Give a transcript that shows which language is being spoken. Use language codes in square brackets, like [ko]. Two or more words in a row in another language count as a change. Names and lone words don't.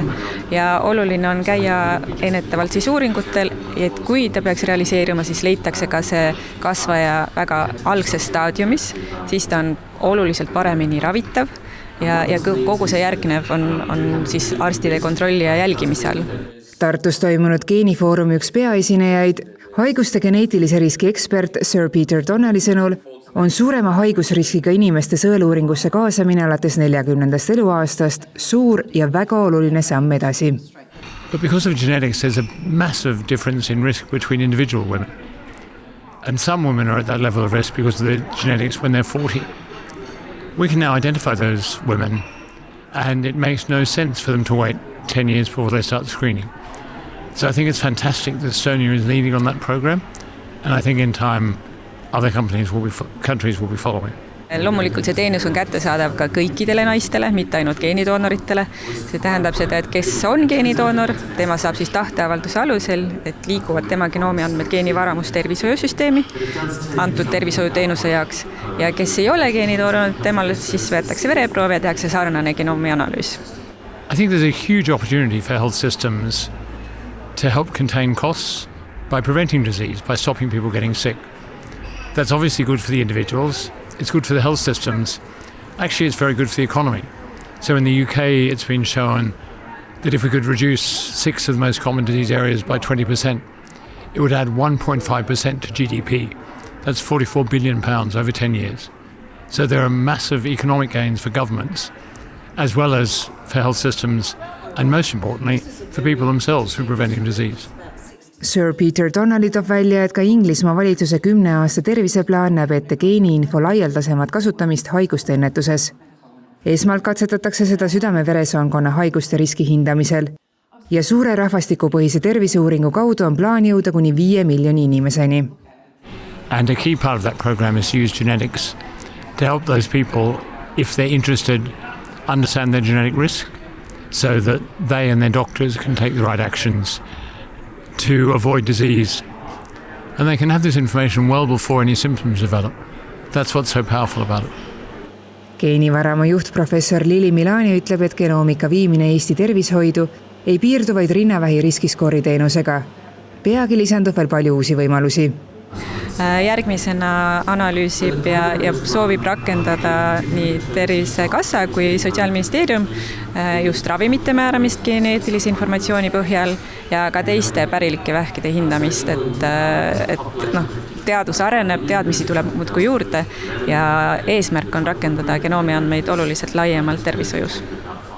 [et] Ja oluline on käia ennetavalt siis uuringutel, et kui ta peaks realiseeruma, siis leitakse ka see kasvaja väga algses staadiumis, siis ta on oluliselt paremini ravitav ja kogu see järgnev on siis arstide kontrolli ja jälgimise all. Tartus toimunud geenifoorumi üks peaesinejaid, haiguste geneetilise riski ekspert Sir Peter Donnelly sõnul on suurema haigusriskiga inimeste sõeluuringusse kaasamine alates 40. eluaastast suur ja väga oluline samm edasi. [en] But because of genetics, there's a massive difference in risk between individual women. And some women are at that level of risk because of the genetics when they're 40. We can now identify those women, and it makes no sense for them to wait 10 years before they start screening. So I think it's fantastic that Estonia is leading on that program, and I think in time other countries will be following. [et] Loomulikult see teenus on kättesaadav ka kõikidele naistele, mitte ainult geenidoonoritele. See tähendab seda, et kes on geenidoonor, tema saab siis tahteavalduse alusel, et liiguvad tema genoomiandmed geenivaramus tervishoiusüsteemi antud tervishoiuteenuse jaoks. Ja kes ei ole geenidoonor, temal siis võetakse vereproov ja tehakse sarnane genoomianalüüs. [en] I think there's a huge opportunity for health systems to help contain costs by preventing disease, by stopping people getting sick. That's obviously good for the individuals. It's good for the health systems. Actually, it's very good for the economy. So in the UK, it's been shown that if we could reduce 6 of the most common disease areas by 20%, it would add 1.5% to GDP. That's £44 billion over 10 years. So there are massive economic gains for governments, as well as for health systems, and most importantly, for people themselves through preventing disease. [et] Sir Peter Donnelly toob välja, et ka Inglismaa valitsuse 10 aasta terviseplaan näeb ette geeniinfo laialdasemat kasutamist haiguste ennetuses. Esmalt katsetatakse seda südame-veresoonkonna haiguste riski hindamisel ja suure rahvastikupõhise terviseuuringu kaudu on plaan jõuda kuni 5 miljoni inimeseni. [en] And a key part of that program is to use genetics to help those people, if they're interested, understand their genetic risk so that they and their doctors can take the right actions to avoid disease. And they can have this information well before any symptoms develop. That's what's so powerful about it. [et] Geenivaramu juht professor Lili Milani ütleb, et genoomika viimine Eesti tervishoidu ei piirdu vaid rinnavähi riskiskoori teenusega. Peagi lisandub veel palju uusi võimalusi. Järgmisena analüüsib ja soovib rakendada nii Tervisekassa kui Sotsiaalministeerium just ravimite määramist geneetilise informatsiooni põhjal ja ka teiste pärilike vähkide hindamist, et teadus areneb, teadmisi tuleb muudkui juurde ja eesmärk on rakendada genoomiandmeid oluliselt laiemalt tervishoius.